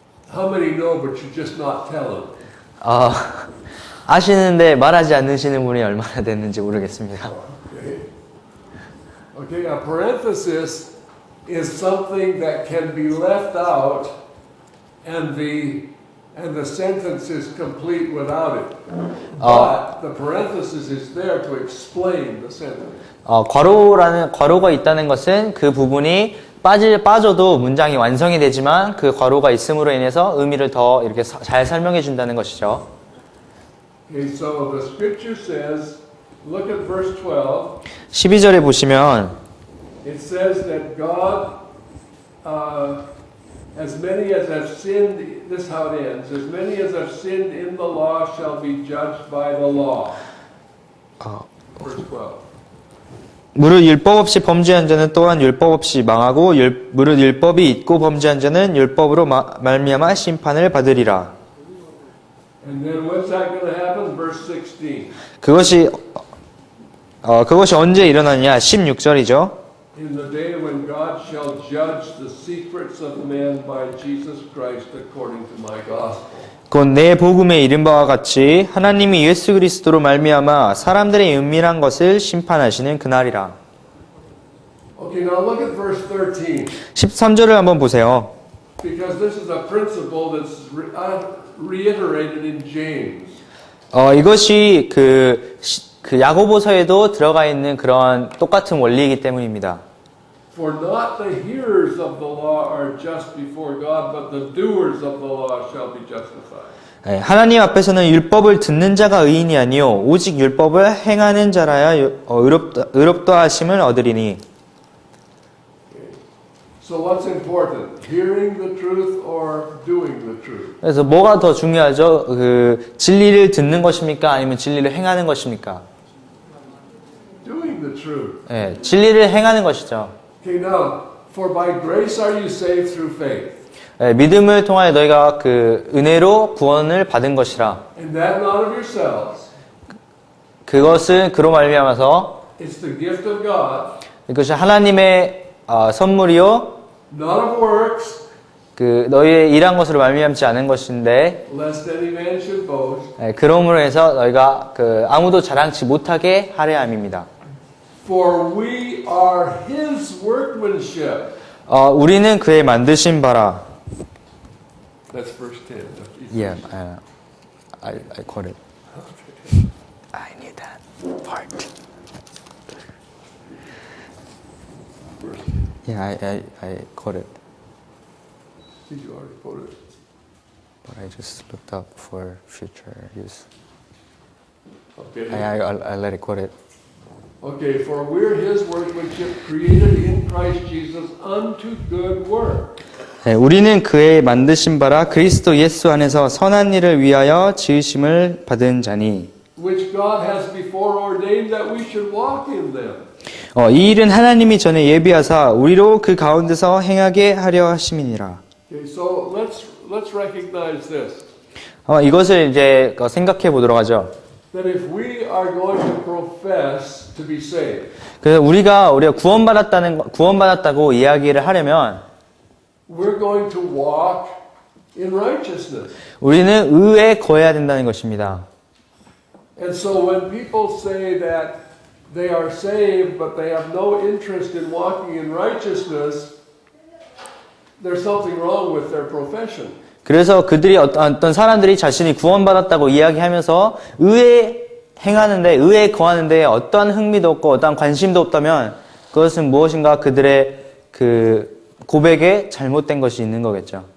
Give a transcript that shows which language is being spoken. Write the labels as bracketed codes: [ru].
[en] How many know but you're just not telling? [ko] 아시는데 말하지 않으시는 분이 얼마나 됐는지 모르겠습니다. [en] Okay, a parenthesis is something that can be left out and the sentence is complete without it. But the parenthesis is there to explain the sentence. [ko] 괄호가 있다는 것은 그 부분이 빠져도 문장이 완성이 되지만 그 괄호가 있음으로 인해서 의미를 더 이렇게 잘 설명해 준다는 것이죠. [en] Okay, so the scripture says, look at verse 12. [ko] 12절에 보시면 [en] It says that God, as many as have sinned, this is how it ends, as many as have sinned in the law shall be judged by the law. Verse 12. [ko] 무릇 율법 없이 범죄한 자는 또한 율법 없이 망하고 무릇 율법이 있고 범죄한 자는 율법으로 말미암아 심판을 받으리라. [en] And then what's that going to happen? Verse 16. [ko] 그것이 언제 일어나냐? 16절이죠. [en] In the day when God shall judge the secrets of man by Jesus Christ according to my gospel. [ko] 곧 내 복음에 이른 바와 같이 하나님이 예수 그리스도로 말미암아 사람들의 은밀한 것을 심판하시는 그날이라. [en] Okay, now look at verse 13. [ko] 13절을 한번 보세요. [en] Because this is a principle that's reiterated in James. [ko] 이것이 그 야고보서에도 들어가 있는 그런 똑같은 원리이기 때문입니다. [en] For not the hearers of the law are just before God, but the doers of the law shall be justified. [ko] 하나님 앞에서는 율법을 듣는 자가 의인이 아니요 오직 율법을 행하는 자라야 의롭다 하심을 얻으리니. [en] So what's important? Hearing the truth or doing the truth? [ko] 그래서 뭐가 더 중요하죠? 그 진리를 듣는 것입니까? 아니면 진리를 행하는 것입니까? [en] Doing the truth. [ko] 예, 진리를 행하는 것이죠. [en] Okay, now, for by grace are you saved through faith. [ko] 예, 믿음을 통하여 너희가 그 은혜로 구원을 받은 것이라. [en] And that not of yourselves. [ko] 그것은 그로 말미암아서 [en] It's the gift of God. [ko] 이것이 하나님의 선물이요. [en] Not of works. [ko] 그 너희의 일한 것으로 말미암지 않은 것인데. [en] Lest any man should boast. [ko] 예, 그러므로 해서 너희가 그 아무도 자랑치 못하게 하려 함입니다. [en] For we are His workmanship. [ko] 우리는 그의 만드신 바라. [en] That's verse 10. Yeah, I caught it. I knew that part. Yeah, I caught it, Did you already quote it? but I just looked up for future use. Okay. I let it quote it. Okay, for we're His workmanship created in Christ Jesus unto good work. [ko] 네, 우리는 그의 만드신 바라 그리스도 예수 안에서 선한 일을 위하여 지으심을 받은 자니. [en] Which God has before ordained that we should walk in them. [ko] 이 일은 하나님이 전에 예비하사 우리로 그 가운데서 행하게 하려 하심이니라. [en] Okay, so let's recognize this. [ko] 이것을 이제 생각해 보도록 하죠. [en] That if we are going to profess to be saved, [ko] 그래서 우리가 구원받았다고 이야기를 하려면 [en] we're going to walk in righteousness. [ko] 우리는 의에 거해야 된다는 것입니다. [en] And so when people say that they are saved but they have no interest in walking in righteousness, there's something wrong with their profession. [ko] 그래서 그들이 어떤 사람들이 자신이 구원받았다고 이야기하면서 의에 거하는데 어떠한 흥미도 없고 어떠한 관심도 없다면 그것은 무엇인가 그들의 그 고백에 잘못된 것이 있는 거겠죠.